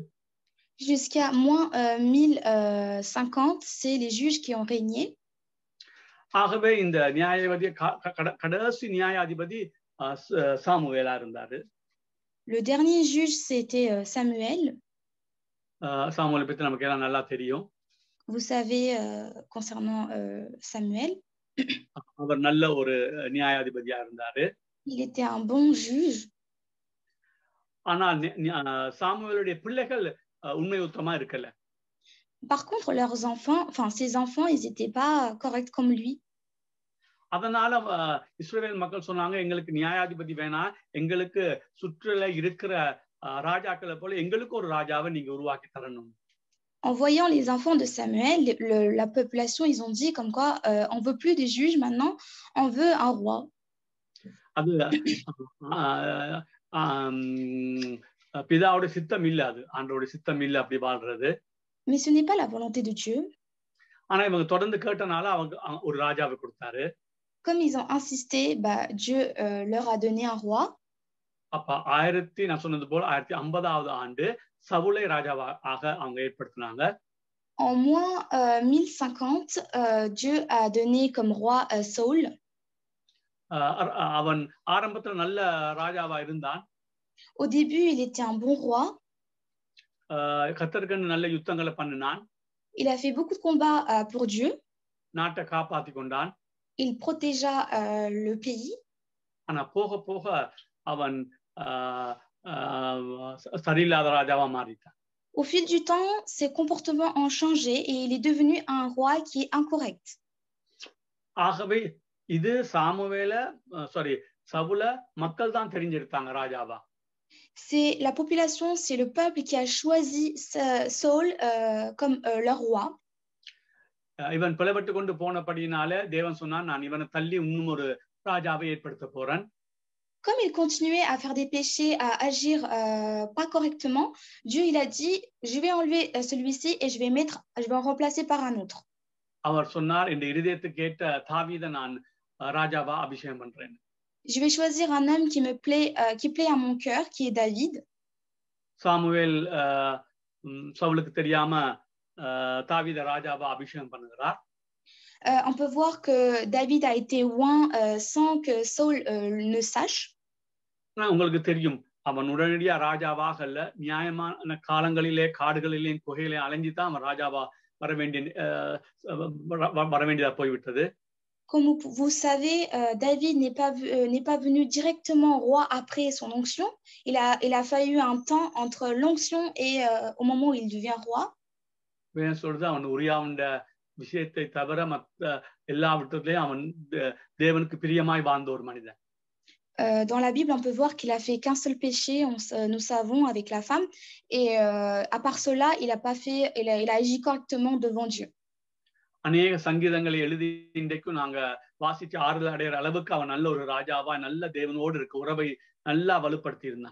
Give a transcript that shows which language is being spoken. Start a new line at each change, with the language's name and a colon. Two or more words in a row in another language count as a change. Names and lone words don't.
French: Jusqu'à moins 1050, c'est les juges qui ont régné.
Tamil: ஆகவே இந்த நியாயாதிபதி கடைசி நியாயாதிபதி சாமுவேலா இருந்தாரு.
French: Le dernier juge, c'était Samuel.
Tamil: சாமுவேலை பத்தி நமக்கு எல்லாம் நல்லா தெரியும்.
French: Vous savez concernant Samuel.
Tamil: அவர் நல்ல ஒரு நியாயாதிபதியா இருந்தாரு.
French: Il était un bon juge.
Tamil: ஆனால் சாமுவேலுடைய பிள்ளைகள் உண்மை உத்தமா இருக்கல.
French: Par contre, leurs enfants, ses enfants, ils n'étaient pas corrects comme lui.
Tamil: அதனால இஸ்ரவேல் மக்கள் சொன்னாங்க, எங்களுக்கு நியாயாதிபதி வேணாம், எங்களுக்கு சுற்றில இருக்கிற ராஜாக்களை போல எங்களுக்கு ஒரு ராஜாவை நீங்க உருவாக்கி தரணும்.
French: En voyant les enfants de Samuel, la population, ils ont dit comme quoi on veut plus des juges maintenant, on veut un roi.
Tamil: அது பிதாவோட சித்தம் இல்ல, அது ஆண்டவருடைய சித்தம் இல்ல அப்படி வாழ்றது.
French: Mais ce n'est pas la volonté de Dieu.
Tamil: ஆனா இவங்க தொடர்ந்து கேட்டனால அவங்க ஒரு ராஜாவை கொடுத்தாரு.
French: Comme ils ont insisté, Dieu leur a donné un roi.
Tamil: அப்ப நான் சொன்னது போல 1050வது ஆண்டு சவுலை ராஜாவாக அவங்க ஏற்படுத்தினாங்க.
French: En moins 1050, Dieu a donné comme roi Saul.
Tamil: அவன் ஆரம்பத்துல நல்ல ராஜாவா இருந்தான்.
French: Au début, il était un bon roi.
Tamil: கர்த்தருக்கு நல்ல யுத்தங்களை பண்ணினான்.
French: Il a fait beaucoup de combats pour Dieu.
Tamil: நாட்டை காப்பாத்தி கொண்டான்.
French: Il protégea le pays.
Tamil: ஆனா போக போக அவன் சரியில்லாத ராஜாவா மாறிட்டான்.
French: Au fil du temps, ses comportements ont changé et il est devenu un roi qui est incorrect.
Tamil: ஆகவே இது சவுல மக்கள் தான் தெரிஞ்செடுத்தாங்க ராஜாவா.
French: C'est la population, c'est le peuple qui a choisi Saul comme leur roi.
Tamil: இவன் பிளவுபட்டு கொண்டு போனபடியினால தேவன் சொன்னான், நான் இவனை தள்ளி இன்னும் ஒரு ராஜாவை ஏற்படுத்த போறேன்.
French: Comme il continuait à faire des péchés, à agir pas correctement, Dieu il a dit, je vais enlever celui-ci et je vais en remplacer par un autre.
Tamil: அவர் சொன்னார், இந்த இதயத்துக்கு ஏற்ற தாவீதை நான் ராஜாவா அபிஷேகம் பண்றேன்.
French: Je vais choisir un homme qui plaît à mon cœur, qui est David.
Tamil: சாமுவேல் சவுலுக்கு தெரியாம தாவீதை ராஜாவா அபிஷேகம் பண்ணுகிறார்.
French: On peut voir que David a été oint sans que Saul ne sache.
Tamil: உங்களுக்கு தெரியும், அவன் உடனடியா ராஜாவாக அல்ல, நியாயமான காலங்களிலே காடுகளிலே குகையிலே அலைஞ்சி தான் அவன் ராஜாவா வர வேண்டியதா போய்விட்டது.
French: Comme vous savez, David n'est pas venu directement roi après son onction. Il a fallu un temps entre l'onction et au moment où il devient roi.
Tamil: சொல்றது அவன் உரியாவுண்ட விஷயத்தை தவிர மற்ற எல்லா விதத்திலையும் அவன் தேவனுக்கு பிரியமாய் வாழ்ந்த ஒரு மனிதன்.
French: Dans la Bible, on peut voir qu'il a fait qu'un seul péché, nous savons, avec la femme. Et à part cela, il a agi correctement devant Dieu.
Tamil: அநேக சங்கீதங்களை எழுதி இன்றைக்கும் நாங்க வாசிச்சு ஆறுதல் அடைகிற அளவுக்கு அவன் நல்ல ஒரு ராஜாவா நல்ல தேவனோடு இருக்க உறவை நல்லா வலுப்படுத்தி இருந்தான்.